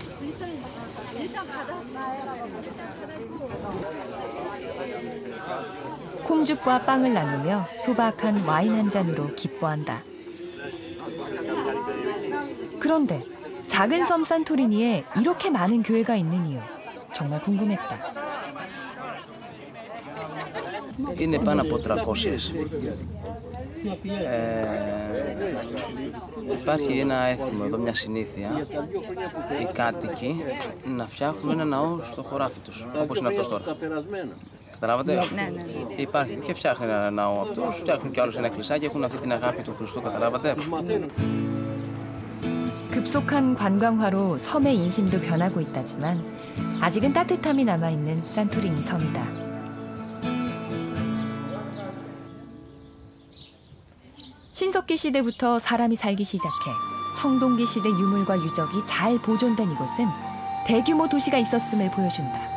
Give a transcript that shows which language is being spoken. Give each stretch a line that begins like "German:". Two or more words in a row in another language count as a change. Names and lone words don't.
Korean: 콩죽과 빵을 나누며 소박한 와인 한 잔으로 기뻐한다. 그런데 작은 섬 산토리니에 이렇게 많은 교회가 있는 이유 정말 궁금했다.
Greek: Είναι πάνω από 300. Υπάρχει ένα έθιμο εδώ, μια συνήθεια, οι κάτοικοι να φτιάχνουν ένα ναό στο χωράφι τους, όπως είναι αυτός τώρα. Καταλάβατε? Ναι. Υπάρχει και φτιάχνουν ένα ναό αυτός, φτιάχνουν κι άλλους ένα εκκλησάκι, έχουν αυτή την αγάπη του Χριστού, καταλάβατε?
Korean: 급속한 관광화로 섬의 인심도 변하고 있다지만 아직은 따뜻함이 남아있는 산토리니 섬이다. 신석기 시대부터 사람이 살기 시작해 청동기 시대 유물과 유적이 잘 보존된 이곳은 대규모 도시가 있었음을 보여준다.